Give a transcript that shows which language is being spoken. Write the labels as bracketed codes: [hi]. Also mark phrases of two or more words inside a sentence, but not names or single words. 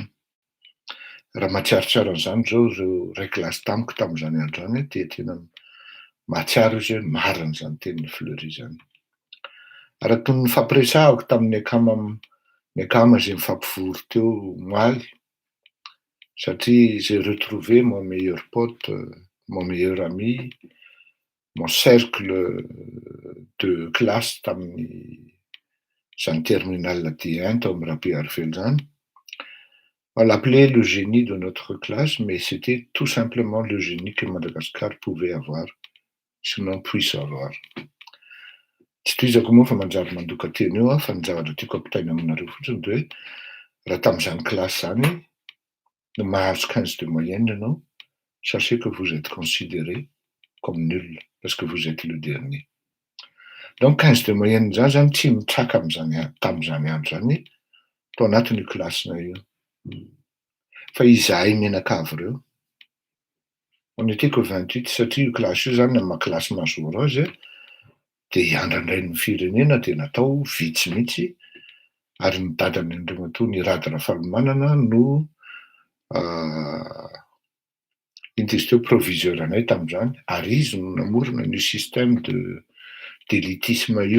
[mg] Raha mahatsiarotsiaro an'izany izao ireo ray kilasy tamiko tamin'izany andro izany dia tena mahatsiaro izy hoe marina izany tenin'ny Fleury izany. Araka ny fampiresahako tamin'ny akama izay mifampivory teo moaly satria [fr] j'ai retrouvé mon meilleur pote, mon meilleur ami, mon cercle de classe [mg] tamin'ny zany terminal D1 tao amin'ny Rabe Arifely zany. [fr] On l'appelait le génie de notre classe, mais c'était tout simplement le génie que Madagascar pouvait avoir, sinon puisse avoir. [mg] Tsy tohizako moa fa manjary mandoka teny eo fa ny zavatra tiako ampitaina aminareo fotsiny dia hoe raha tamin'izany classe zany no mahazo 15 [fr] de moyenne [mg] ianao, [fr] sachez que vous êtes considéré comme nul parce que vous êtes le dernier. [mg] Donc 15 [fr] de moyenne [mg] zany zany tsy mitraka tamin'izany andro zany tao anatin'io classena io. Fa izahay menakavy ireo [fr] on était que 28 [mg] satria io classe io zany na classe major azy dia hiandrandray ny firenena dia natao vitsy mihitsy ary ny dadany andrimatoa ny Rady Rafalimanana no intizy teo proviseur anay tamin'izany ary izy no namorona ny [fr] système d'élitisme [mg] io.